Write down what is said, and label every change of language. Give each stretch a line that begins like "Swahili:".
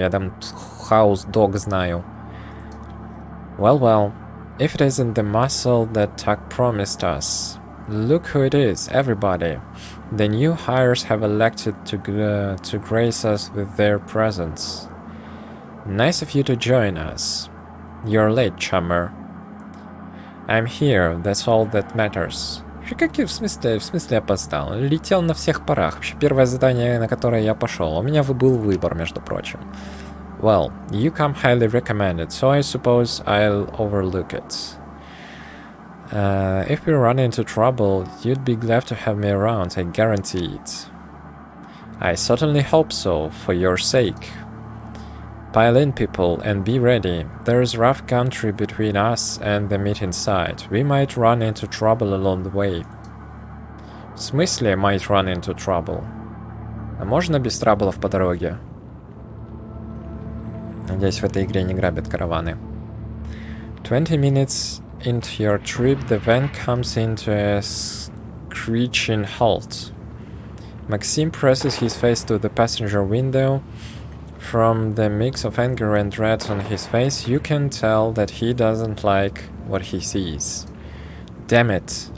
Russian: Я там House Dog знаю.
English: Well, if it isn't the muscle that Tuck promised us. Look who it is, everybody. The new hires have elected to grace us with their presence. Nice of you to join us. You're late, chummer. I'm here, that's all that matters.
Russian: В смысле опоздал? Летел на всех парах. Вообще первое задание, на которое я пошел. У меня был выбор, между прочим.
English: Well, you come highly recommended, so I suppose I'll overlook it. If we run into trouble, you'd be glad to have me around, I guarantee it. I certainly hope so, for your sake. Pile in, people, and be ready. There's rough country between us and the meeting site. We might run into trouble along the way.
Russian: В смысле
English: might run into trouble?
Russian: А можно без траблов по дороге? Надеюсь, в этой игре не грабят караваны.
English: 20 minutes into your trip, the van comes into a screeching halt. Maxim presses his face to the passenger window. From the mix of anger and dread on his face, you can tell that he doesn't like what he sees. Damn it!